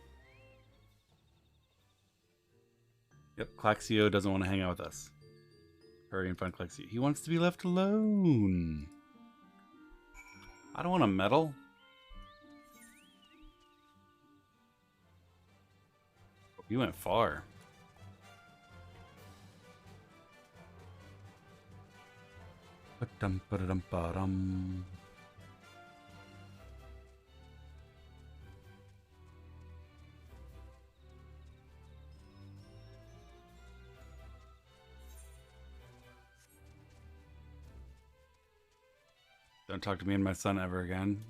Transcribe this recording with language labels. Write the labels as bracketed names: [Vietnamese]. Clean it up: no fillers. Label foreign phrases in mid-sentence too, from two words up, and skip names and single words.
[English] Yep, Claxio doesn't want to hang out with us. Hurry and find Claxio. He wants to be left alone. I don't want to meddle. You went far. Ba-dum-ba-da-dum-ba-dum. Don't talk to me and my son ever again.